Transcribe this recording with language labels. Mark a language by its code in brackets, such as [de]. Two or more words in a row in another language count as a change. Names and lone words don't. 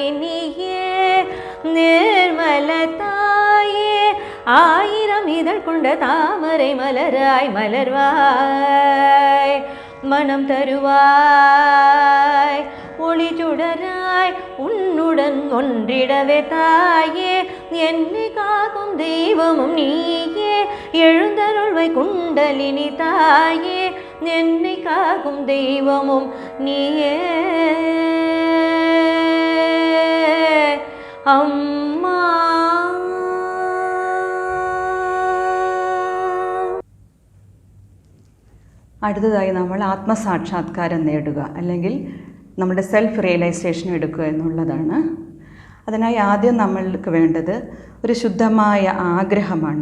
[ta] நீயே, நிர்மல தாயே ஆயிரம் இதழ் கொண்ட தாமரை மலராய் மலர்வாய், மனம் தருவாய் ஒளி சுடராய் உன்னுடன் ஒன்றிடவே தாயே என்னை காக்கும் தெய்வமும் நீயே, எழுந்தருள்வாய் குண்டலினி தாயே என்னை காக்கும் தெய்வமும் நீயே. அம்மா [ml] അടുത്തതായി നമ്മൾ ആത്മസാക്ഷാത്കാരം നേടുക അല്ലെങ്കിൽ നമ്മുടെ [en] self realization [ml] എടുക്കുക എന്നുള്ളതാണ്. അതിനായി ആദ്യം നമ്മൾക്ക് വേണ്ടത് ഒരു ശുദ്ധമായ ആഗ്രഹമാണ്.